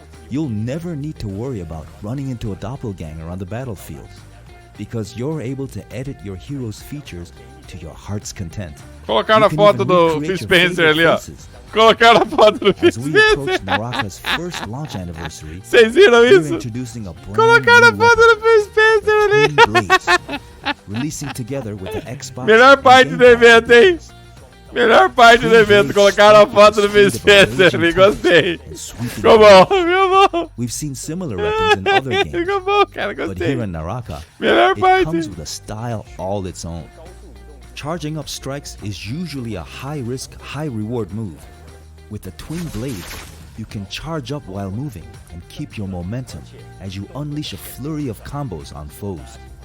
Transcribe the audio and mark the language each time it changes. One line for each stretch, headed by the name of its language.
English: You'll never need to worry about running into a doppelganger on the battlefield, because you're able to edit your hero's features to your heart's content.
Portuguese: Colocaram a foto do Phil Spencer ali, ó. Colocaram a foto do Phil Spencer.
English: Naraka's first launch anniversary.
Portuguese: Vocês viram isso? Colocaram a foto do Phil Spencer ali.
English: Releasing together with the Xbox.
Portuguese: Melhor parte do evento, hein? Melhor parte do evento, colocaram a foto do Phil Spencer ali, gostei. Ficou bom, ficou bom.
English: We've seen similar weapons in other games.
Portuguese: Ficou bom, cara, gostei.
English: But here in Naraka, it comes with a style all its own. Charging up strikes is usually a high-risk, high-reward move. With the twin blades, you can charge up while moving and keep your momentum as you unleash a flurry of combos on foes.